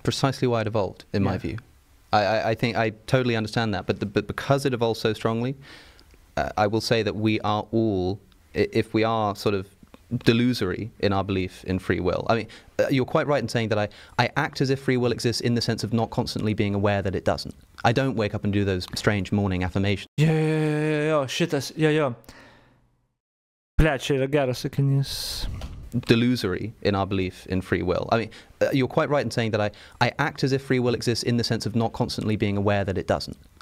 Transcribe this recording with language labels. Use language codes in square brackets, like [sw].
[en] Precisely why it evolved, in my view. I think I totally understand that, but because it evolved so strongly, I will say that we are all, if we are sort of delusory in our belief in free will. I mean, you're quite right in saying that I act as if free will exists in the sense of not constantly being aware that it doesn't. I don't wake up and do those strange morning affirmations. [lt] Šitas, Blet, čia yra geras sakinys. [en] Delusory in our belief in free will. I mean, you're quite right in saying that I act as if free will exists in the sense of not constantly being aware that it doesn't.